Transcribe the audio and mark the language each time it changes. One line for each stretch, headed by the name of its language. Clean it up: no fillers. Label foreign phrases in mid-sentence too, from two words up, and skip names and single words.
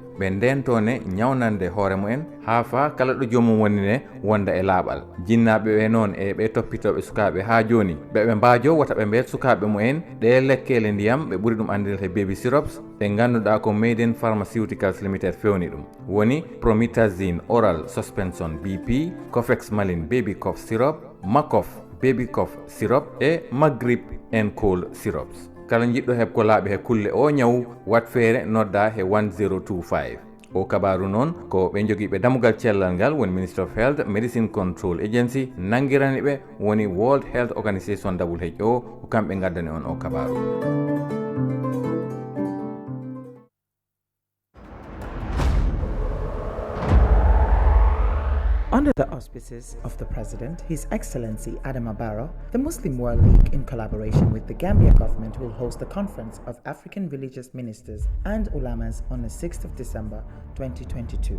Fula: ɓe ndentone nyawnande hoore mumen ha fa kala ɗo jomum woni ne wonda e laaɓal. jinnaɓe ɓe noon e ɓe toppitoɓe sukaɓe ha joni ɓe mbaajo wata ɓe mbiyat sukaɓe mumen ɗe lekkele ndiyam ɓe ɓuri ɗum andirde he
English: baby syrups
Fula: ɗe ganduɗa ko Maiden Pharmaceuticals Limited fewni ɗum woni promethazine oral suspension BP, Cofex Malin baby cough syrup, Macof baby cough syrup e Magrip and cold syrups. kala jiɗɗo heɓ ko laaɓi he kulle o nyawu wat feere nodda he 1025. o kabaru noon ko ɓe jogiiɓe damugal cellal ngal woni Ministry of Health Medicine Control Agency nangirani ɓe woni World Health Organization WHO ko kamɓe gaddani on o kabaru.
English: Under the auspices of the President, His Excellency Adama Barrow, the Muslim World League, in collaboration with the Gambia government, will host the Conference of African Religious Ministers and Ulamas on the 6th of December 2022.